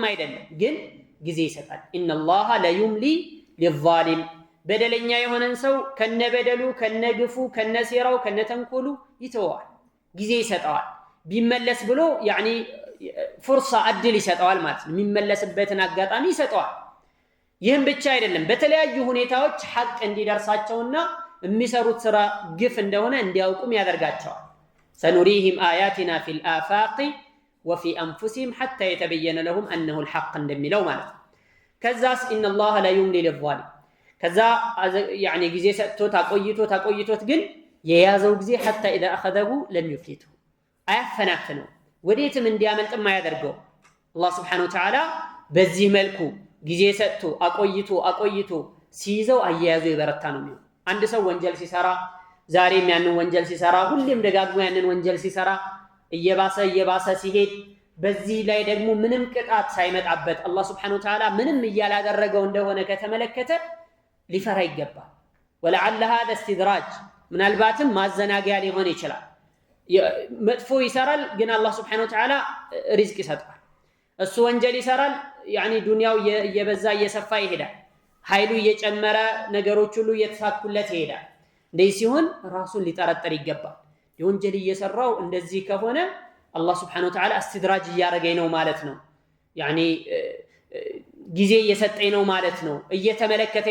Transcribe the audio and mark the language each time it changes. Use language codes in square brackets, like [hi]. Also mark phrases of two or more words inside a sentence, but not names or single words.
[am] አይደለም ግን ጊዜ ይሰጣል [ar] إن الله لا يملي للظالم [am] በደለኛ የሆነን ሰው ከነበደሉ ከነግፉ ከነሴራው ከነተንኮሉ ይተዋል ጊዜ ይሰጣዋል ቢመለስ ብሎ يعني ፍርሳ አድል ይሰጣዋል ማለት ነው የሚመለስበትን አጋጣሚ ይሰጣዋል ይህም ብቻ አይደለም በተለያዩ ሁኔታዎች ሐቅ እንዲደርሳቸውና የሚሰሩት ስራ ግፍ እንደሆነ እንዲያውቁም ያደርጋቸዋል [ar] سنريهم آياتنا في الآفاق وفي أنفسهم حتى يتبين لهم أنه الحق [am] እንደሚለው ማለት ከዛስ [ar] إن الله لا يملي للظالم [am] ከዛ يعني ጊዜ ሰጥቶ ታቆይቶት ግን የያዘው ጊዜ [ar] حتى إذا أخذه لم يفلته [am] አያፈናፍነው ወዴትም እንዲያመልጥም አያደርገው አላህ [ar] سبحانه وتعالى [am] በዚህ መልኩ ጊዜ ሰጥቶ አቆይቶ ሲይዘው አያያዙ ይበረታ ነው የሚሆነው አንድ ሰው ወንጀል ሲሰራ ዛሬም ያንን ወንጀል ሲሰራ ሁሌም ደጋግሞ ያንን ወንጀል ሲሰራ እየባሰ ሲሄድ በዚህ ላይ ደግሞ ምንም ቅጣት ሳይመጣበት አላህ [ar] سبحانه وتعالى [am] ምንም እያላደረገው እንደሆነ ከተመለከተ ሊፈራ ይገባል [ar] ولعل هذا استدراج [am] ምናልባትም ማዘናጊያ ሊሆን ይችላል መጥፎ ይሰራል ግን አላህ [ar] سبحانه وتعالى [am] ሪዝቅ ይሰጣል እሱ ወንጀል ይሰራል ያኒ ዱንያው እየበዛ እየሰፋ ይሄዳል ኃይሉ እየጨመረ ነገሮች ሁሉ እየተሳኩለት ይሄዳል እንደዚህ ሲሆን ራሱን ሊጠረጠር ይገባል የወንጀል እየሰራው እንደዚህ ከሆነ አላህ [ar] سبحانه وتعالى [am] استدراج እያረገኝ ነው ማለት ነው ያኒ ጊዜ እየሰጠኝ ነው ማለት ነው እየተመለከተኝ